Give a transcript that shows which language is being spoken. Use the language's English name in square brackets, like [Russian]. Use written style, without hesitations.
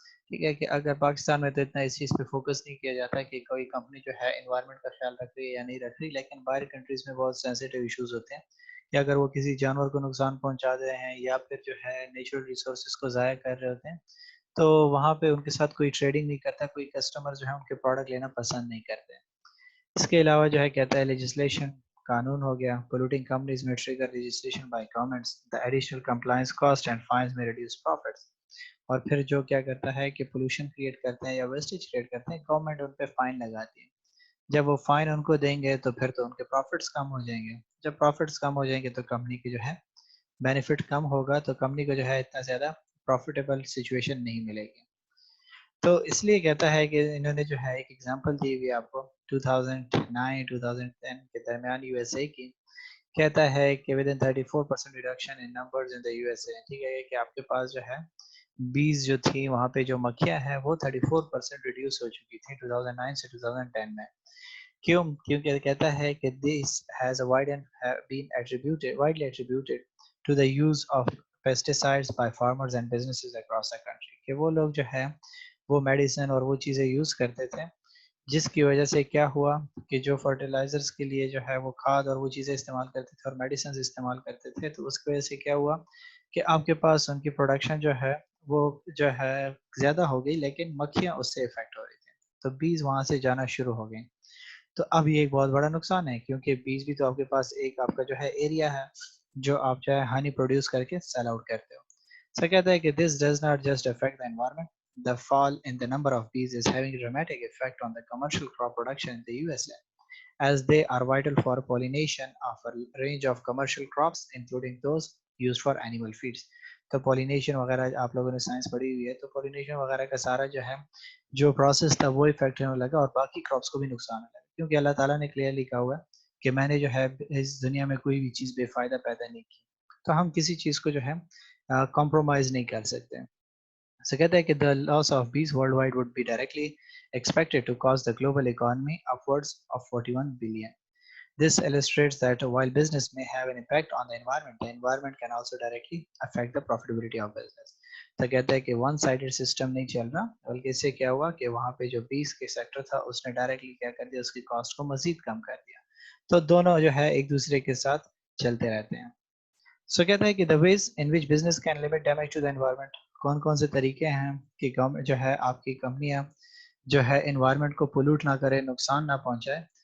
[Urdu] ٹھیک ہے، کہ اگر پاکستان میں تو اتنا اس چیز پہ فوکس نہیں کیا جاتا کہ کوئی کمپنی جو ہے انوائرمنٹ کا خیال رکھ رہی ہے یا نہیں رکھ رہی، لیکن باہر کنٹریز میں بہت سینسیٹیو ایشوز ہوتے ہیں کہ اگر وہ کسی جانور کو نقصان پہنچا رہے ہیں یا پھر جو ہے نیچرل ریسورسز کو ضائع کر رہے ہوتے ہیں تو وہاں پہ ان کے ساتھ کوئی ٹریڈنگ نہیں کرتا، کوئی کسٹمر جو ہے ان کے پروڈکٹ لینا پسند نہیں کرتے. اس کے علاوہ جو ہے کہتا ہے لیجسلیشن، قانون ہو گیا. [English] polluting companies may trigger legislation by governments. The additional compliance cost and fines may reduce profits. [Urdu] اور پھر جو کیا کرتا ہے کہ پولوشن کریٹ کرتے ہیں یا ویسٹیج کریٹ کرتے ہیں، گورنمنٹ ان پہ فائن لگاتی ہے. جب وہ فائن ان کو دیں گے تو پھر تو ان کے پروفٹس کم ہو جائیں گے. جب پروفٹس کم ہو جائیں گے تو کمپنی کی جو ہے بینیفٹ کم ہوگا، تو کمپنی کو جو ہے اتنا زیادہ پروفیٹیبل سچویشن نہیں ملے گی. تو اس لیے کہتا ہے کہ انہوں نے جو ہے ایک ایگزامپل دی ہوئی آپ کو 2009-2010 کے درمیان یو ایس اے کی. کہتا ہے کہ [English] Within 34% reduction in numbers in the U S A. [Urdu] ٹھیک ہے، کہ آپ کے پاس جو ہے بیز جو تھی وہاں پہ جو مکھیاں ہیں وہ 34% ریڈیوس ہو چکی تھی 2009 سے 2010 میں. کیوں؟ کیونکہ کہتا ہے کہ [English] this has a widely attributed to the use of pesticides by farmers and businesses across the country. [Urdu] کہ وہ لوگ جو ہے وہ میڈیسن اور وہ چیزیں یوز کرتے تھے جس کی وجہ سے کیا ہوا کہ جو فرٹیلائزرز کے لیے جو ہے وہ کھاد اور وہ چیزیں استعمال کرتے تھے اور میڈیسنز استعمال کرتے تھے، تو اس کی وجہ سے کیا ہوا کہ آپ کے پاس ان کی پروڈکشن جو ہے وہ جو ہے زیادہ ہو گئی، لیکن مکھیاں اس سے افیکٹ ہو رہی تھیں، تو بیز وہاں سے جانا شروع ہو گئی. تو اب یہ ایک بہت بڑا نقصان ہے کیونکہ بیج بھی تو آپ کے پاس ایک آپ کا جو ہے ایریا ہے. جو آپ جو ہے ہنی پروڈیوس کر کے سیل آؤٹ کرتے ہو. سو کہتا ہے کہ [English] This does not just affect the environment. The fall in the number of bees is having a dramatic effect on the commercial crop production in the USA, as they are vital for pollination of a range of commercial crops, including those used for animal feeds. [Urdu] تو pollination وغیرہ آپ لوگوں نے science پڑھی ہوئی ہے, تو pollination وغیرہ کا سارا جو ہے جو پروسیس تھا وہ افیکٹ ہونے لگا اور باقی کراپس کو بھی نقصان ہونے لگا, کیونکہ اللہ تعالیٰ نے کلیئرلی کہا ہوا ہے کہ میں نے جو ہے اس دنیا میں کوئی بھی چیز بے فائدہ پیدا نہیں کی, تو ہم کسی چیز کو جو ہے کمپرومائز نہیں کر سکتے. [English] So [Urdu] کہتا ہے کہ [English] the loss of bees worldwide would be directly expected to cost the global economy upwards of 41 billion. This illustrates that while business may have an impact on the environment can also directly affect the profitability of business. [Urdu] تو کہتا ہے کہ one sided system نہیں چل رہا, بلکہ اس سے کیا ہوا کہ وہاں پہ جو بیس کے سیکٹر تھا اس نے ڈائریکٹلی کیا کر دیا, اس کی کاسٹ کو مزید کم کر دیا. تو دونوں جو ہے ایک دوسرے کے ساتھ چلتے رہتے ہیں. سو کہتا ہے کہ [English] the ways in which business can limit damage to the environment, [Urdu] کون کون سے طریقے ہیں کہ جو ہے آپ کی کمپنیاں جو ہے انوائرمنٹ کو پولوٹ نہ کرے, نقصان نہ پہنچائے.